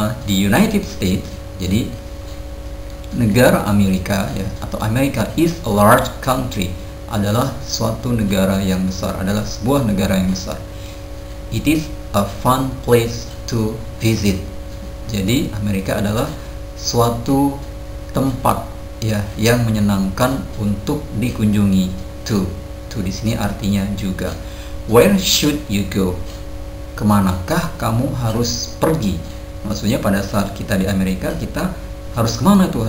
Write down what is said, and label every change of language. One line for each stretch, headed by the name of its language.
Indonesian: Di United States, jadi negara Amerika ya, atau Amerika
English: is a large country,
Indonesian: adalah suatu negara yang besar, adalah sebuah negara yang besar.
English: It is a fun place to visit.
Indonesian: Jadi Amerika adalah suatu tempat ya yang menyenangkan untuk dikunjungi. To di sini artinya juga.
English: Where should you go?
Indonesian: Kemanakah kamu harus pergi? Maksudnya pada saat kita di Amerika, kita harus kemana tuh?